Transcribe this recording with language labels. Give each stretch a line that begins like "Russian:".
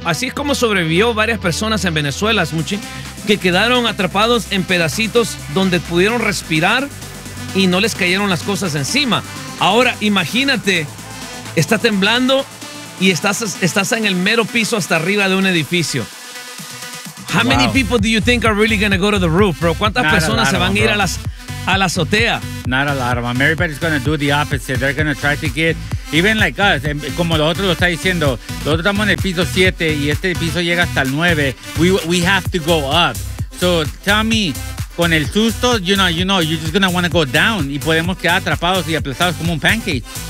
Spanish: Así es como sobrevivió varias personas en Venezuela, Smuchi, que quedaron atrapados en pedacitos donde pudieron respirar y no les cayeron las cosas encima. Ahora imagínate, está temblando y estás en el mero piso hasta arriba de un edificio.
English: How many people do you think are really going to go to the roof, bro?
Spanish: ¿Cuántas personas se van a ir a la azotea?
English: Not a lot of them. Everybody's going to do the opposite. They're going to try to get, even like us,
Spanish: como los otros lo está diciendo, nosotros estamos en el piso 7 y este piso llega hasta el 9.
English: We have to go up. So tell me,
Spanish: con el susto,
English: you know, you're just going to want to go down
Spanish: y podemos quedar atrapados y aplastados como un pancake.